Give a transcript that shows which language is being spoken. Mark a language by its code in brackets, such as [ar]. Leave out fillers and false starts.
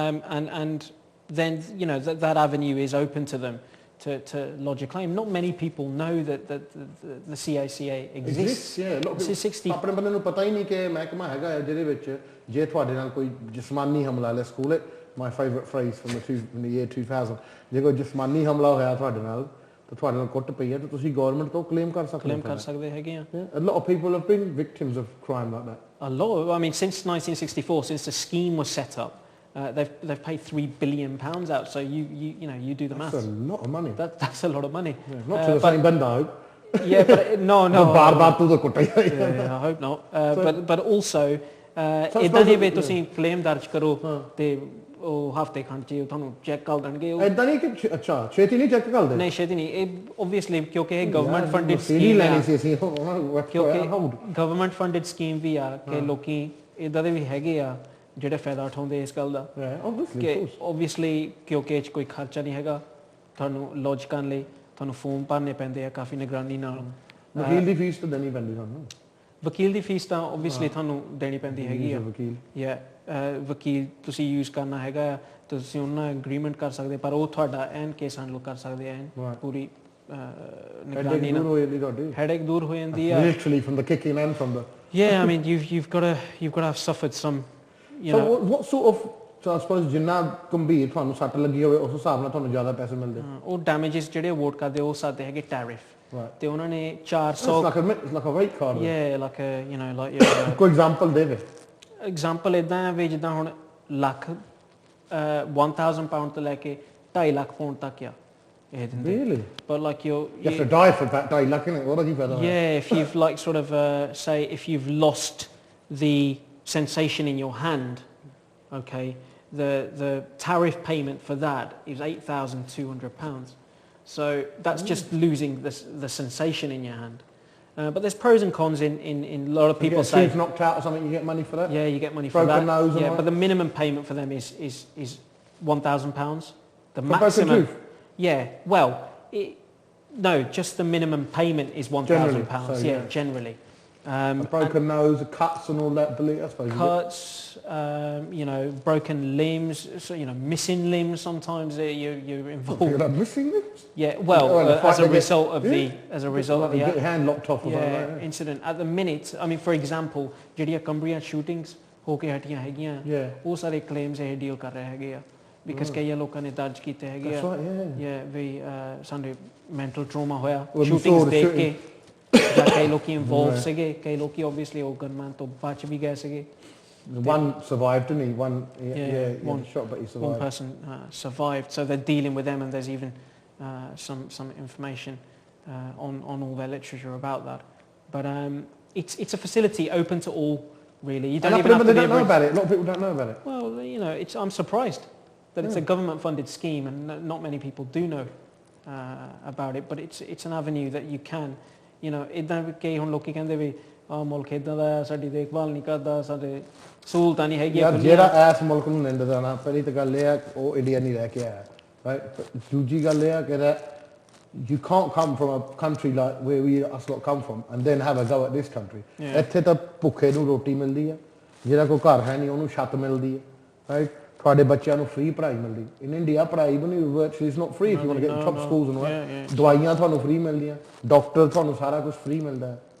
[en] and then that avenue is open to them to lodge a claim. Not many people know that the CACA exists. Yeah, a lot of people [pa] ਆਪਣੇ ਬੰਦੇ ਨੂੰ ਪਤਾ ਹੀ ਨਹੀਂ ਕਿ ਮਹਿਕਮਾ ਹੈਗਾ ਜਿਹਦੇ ਵਿੱਚ ਜੇ ਤੁਹਾਡੇ ਨਾਲ ਕੋਈ ਜਿਸਮਾਨੀ ਹਮਲਾ ਲੈ school [en] my favorite phrase from the year 2000 [pa] ਜੇ ਕੋਈ ਜਿਸਮਾਨੀ ਹਮਲਾ ਹੋਇਆ ਤੁਹਾਡੇ ਨਾਲ ਤਾਂ ਤੁਹਾਡੇ ਨਾਲ ਕੁੱਟ ਪਈ ਹੈ ਤਾਂ ਤੁਸੀਂ ਗਵਰਨਮੈਂਟ ਤੋਂ ਕਲੇਮ ਕਰ ਸਕਦੇ ਹੈਗੇ ਆ [en] a lot of people have been victims of crime like that a lot I mean since 1964 since the scheme was set up they've paid £3 billion out. So you do the math. That's a lot of money. That's a lot of money. Yeah, not to the same banda, I hope. Yeah, but no. I hope not. But also, [pa] ਇਦਾਂ ਨਹੀਂ ਵੀ ਤੁਸੀਂ claim ਦਰਜ ਕਰੋ ਤੇ ਉਹ ਹਫਤੇ ਖੰਡ ਚ ਤੁਹਾਨੂੰ ਚੈੱਕ ਕਰ ਦੇਣਗੇ ਇਦਾਂ ਨਹੀਂ ਕਿ ਅੱਛਾ ਛੇਤੀ ਨਹੀਂ ਚੈੱਕ ਕਰਦੇ ਨਹੀਂ ਛੇਤੀ ਨਹੀਂ ਇਹ ਓਬਵੀਅਸਲੀ ਕਿਉਂਕਿ ਇਹ ਗਵਰਨਮੈਂਟ ਫੰਡਡ ਸਕੀਮ ਲੈਣੀ ਸੀ ਅਸੀਂ ਕਿਉਂਕਿ ਗਵਰਨਮੈਂਟ ਫੰਡਡ ਸਕੀਮ ਵੀ ਆ ਕਿ ਲੋਕੀ ਇਦਾਂ ਦੇ ਵੀ ਹੈਗੇ ਆ ਜਿਹੜੇ ਫਾਇਦਾ ਉਠਾਉਂਦੇ ਇਸ ਗੱਲ ਦਾ ਕਿ ਓਬਵੀਅਸਲੀ ਕਿਉਂਕਿ ਇਹ 'ਚ ਕੋਈ ਖਰਚਾ ਨਹੀਂ ਹੈਗਾ ਤੁਹਾਨੂੰ ਲੌਜ ਕਰਨ ਲਈ ਤੁਹਾਨੂੰ ਫੋਰਮ ਭਰਨੇ ਪੈਂਦੇ ਆ ਕਾਫੀ ਨਿਗਰਾਨੀ ਨਾਲ ਵਕੀਲ ਦੀ ਫੀਸ ਤਾਂ ਦੇਣੀ ਪੈਂਦੀ ਤੁਹਾਨੂੰ ਵਕੀਲ ਦੀ ਫੀਸ ਤਾਂ ਓਬਵੀਅਸਲੀ ਤੁਹਾਨੂੰ ਦੇਣੀ ਪੈਂਦੀ ਹੈਗੀ ਆ ਵਕੀਲ ਤੁਸੀਂ ਯੂਜ਼ ਕਰਨਾ ਹੈਗਾ ਤੁਸੀਂ ਉਹਨਾਂ ਨਾਲ ਐਗਰੀਮੈਂਟ ਕਰ ਸਕਦੇ ਪਰ ਉਹ ਤੁਹਾਡਾ ਐਨ ਕੇਸ ਹੈਂਡਲ ਕਰ ਸਕਦੇ ਆ ਪੂਰੀ ਨਿਗਰਾਨੀ ਨਾਲ ਹੈਡੇਕ ਦੂਰ ਹੋ ਜਾਂਦੀ ਆ [en] literally from the kicking and from the I mean you've got to have suffered some what sort of so I suppose [pa] ਜਿੰਨਾ ਗੰਭੀਰ ਤੁਹਾਨੂੰ ਸੱਟ ਲੱਗੀ ਹੋਵੇ ਉਸ ਹਿਸਾਬ ਨਾਲ ਤੁਹਾਨੂੰ ਜ਼ਿਆਦਾ ਪੈਸੇ ਮਿਲਦੇ ਉਹ ਡੈਮੇजेस ਜਿਹੜੇ ਅਵਾਰਡ ਕਰਦੇ ਉਹ ਸਾਡੇ ਹੈਗੇ ਟੈਰਿਫ ਤੇ ਉਹਨਾਂ ਨੇ 400 [en] like a rate card like a like [pa] ਕੋਈ ਐਗਜ਼ਾਮਪਲ ਦੇ ਐਗਜ਼ਾਮਪਲ ਇਦਾਂ ਹੈ ਵੀ ਜਿੱਦਾਂ ਹੁਣ ਲੱਖ 1000 ਪਾਉਂਡ ਤੋਂ ਲੈ ਕੇ 2.5 ਲੱਖ ਪਾਉਂਡ ਤੱਕ ਆ ਇਹ ਦਿੰਦੇ [en] really but like you have to die for that 2.5 lakh [pa] ਨੇ ਉਹਦਾ ਕੀ ਫਾਇਦਾ [en] if you've like sort of say if you've lost the sensation in your hand okay the tariff payment for that is £8,200 so that's just losing the sensation in your hand but there's pros and cons in a lot of people say if knocked out or something you get money for that you get money for that nose but the minimum payment for them is £1,000 the maximum well no just the minimum payment is £1,000 generally a broken nose, cuts and all that, I suppose. Cuts, broken limbs, so, missing limbs sometimes you're involved. You're like missing limbs? Yeah, well, as a result of the get your hand locked off incident. At the minute, I mean, for example, [pa] ਜਿਹੜੀਆਂ Cumbrian shootings ਹੋ ਕੇ ਹਟੀਆਂ ਹੈਗੀਆਂ ਉਹ ਸਾਰੇ claims ਇਹ deal ਕਰ ਰਹੇ ਹੈਗੇ ਆ because ਕਈ ਲੋਕਾਂ ਨੇ ਦਰਜ ਕੀਤੇ ਹੈਗੇ ਆ ਵੀ ਸਾਡੇ mental trauma ਹੋਇਆ shootings ਦੇਖ ਕੇ ਜਾਂ ਕਈ ਲੋਕੀ ਇਨਵੋਲਵ ਸੀਗੇ ਕਈ ਲੋਕੀ obviously ਉਹ ਗਨਮੈਨ ਤੋਂ ਬਚ ਵੀ ਗਏ ਸੀਗੇ [en] one survived didn't he one shot but he survived one person survived so they're dealing with them and there's even some information on all their literature about that but it's a facility open to all really you don't even have to know about it a lot of people don't know about it well I'm surprised that it's a government funded scheme and not many people do know about it but it's an avenue that you can you know [pa] ਇਦਾਂ ਵੀ ਕਈ ਹੁਣ ਲੋਕੀ ਕਹਿੰਦੇ ਵੀ ਆ ਮੁਲਕ ਇਦਾਂ ਦਾ ਸਾਡੀ ਦੇਖਭਾਲ ਨਹੀਂ ਕਰਦਾ ਸਾਡੇ ਸਹੂਲਤਾਂ ਨਹੀਂ ਹੈਗੀਆਂ ਜਿਹੜਾ ਐਸ ਮੁਲਕ ਨੂੰ ਨਿੰਦਦਾ ਨਾ ਪਹਿਲੀ ਤਾਂ ਗੱਲ ਇਹ ਆ ਉਹ ਇੰਡੀਆ ਨਹੀਂ ਰਹਿ ਕੇ ਆਇਆ ਰਾਈਟ ਦੂਜੀ ਗੱਲ ਇਹ ਆ ਕਿ [en] you can't come from a country like where we us lot come from and then have a go at this country [pa] ਇੱਥੇ ਤਾਂ ਭੁੱਖੇ ਨੂੰ ਰੋਟੀ ਮਿਲਦੀ ਆ ਜਿਹੜਾ ਕੋਈ ਘਰ ਹੈ ਨਹੀਂ ਉਹਨੂੰ ਛੱਤ ਮਿਲਦੀ ਹੈ ਰਾਈਟ ਤੁਹਾਡੇ ਬੱਚਿਆਂ ਨੂੰ ਫ੍ਰੀ ਪੜ੍ਹਾਈ ਮਿਲਦੀ ਇਨ ਇੰਡੀਆ ਪੜ੍ਹਾਈ ਵੀ ਨਹੀਂ [en] virtually is not free if you want to get top schools and all [pa] ਦਵਾਈਆਂ ਤੁਹਾਨੂੰ ਫ੍ਰੀ ਮਿਲਦੀਆਂ ਡਾਕਟਰ ਤੁਹਾਨੂੰ ਸਾਰਾ ਕੁਝ ਫ੍ਰੀ ਮਿਲਦਾ ਹੈ